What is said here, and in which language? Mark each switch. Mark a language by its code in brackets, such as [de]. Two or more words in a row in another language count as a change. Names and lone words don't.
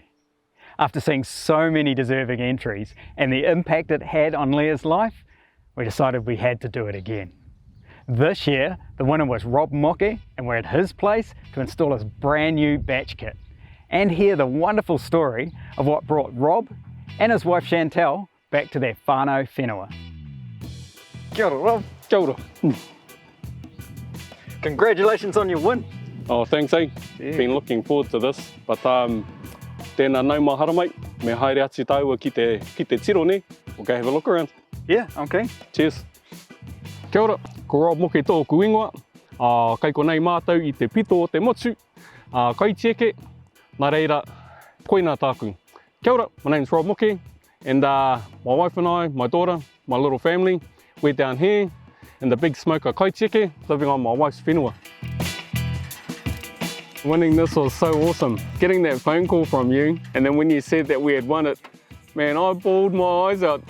[en] After seeing so many deserving entries and the impact it had on Leah's life, we decided we had to do it again. This year, the winner was Rob Moke, and we're at his place to install his brand new batch kit and hear the wonderful story of what brought Rob and his wife Chantel back to their [mi] whānau whenua. Kia ora, Rob. Kia ora. [en] Congratulations on your win. Oh, thanks, eh? Yeah. Been looking forward to this, but [mi] tēnā nau mahara mai, me haere ati tāua ki te tiro ne, [en] we'll go have a look around. Yeah, okay. Cheers. [mi] Kia ora, ko Rob Moke tōku ingoa, kai ko nei mātou I te pito o te motu, kai tieke, nā reira, koina tāku. Kia ora, [en] my name's Rob Moke, and my wife and I, my daughter, my little family, we're down here in the big smoker kai tieke, living on my wife's whenua. Winning this was so awesome. Getting that phone call from you, and then when you said that we had won it, man, I bawled my eyes out.